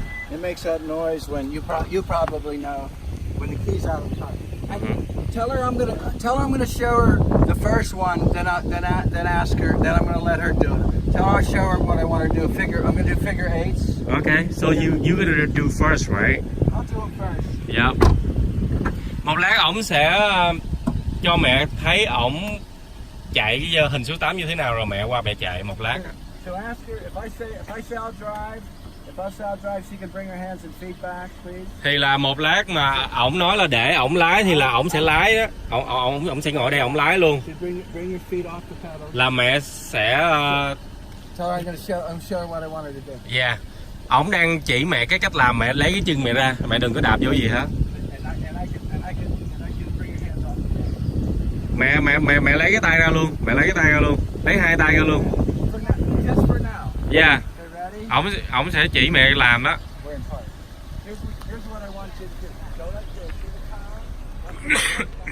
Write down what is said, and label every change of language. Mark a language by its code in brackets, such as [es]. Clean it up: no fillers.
[en] It makes that noise when you probably know when the key's out of the trunk. Tell her I'm gonna show her the first one, then ask her, then I'm gonna let her do it. Tell her I'll show her what I want to do. I'm gonna do figure eights. Okay, so you gonna do first, right? I'll do them first. [vi] Dạ. Một lát ổng sẽ cho mẹ thấy ổng chạy cái hình số 8 như thế nào rồi mẹ qua mẹ chạy một lát. [en] So ask her if I say I'll drive. If I say I'll drive, she can bring her hands and feet back, please. [vi] Thì là một lát mà ổng nói là để ổng lái thì là ổng sẽ lái á, ổng sẽ ngồi đây ổng lái luôn. [en] Bring your feet off the pedal. [vi] Là mẹ sẽ [en] Tell her I'm show her what I want her to do. yeah. [vi] Ổng đang chỉ mẹ cái cách làm, mẹ lấy cái chân mẹ ra, mẹ đừng có đạp vô gì hết. [en] And I can bring your hands off. [vi] Mẹ lấy cái tay ra luôn, lấy hai tay ra luôn. [en] Just for now. Yeah. Okay, ready? [vi] Ổng sẽ chỉ mẹ làm đó. [en] We're in park. Here's what I want you to do. Go like this. See the car?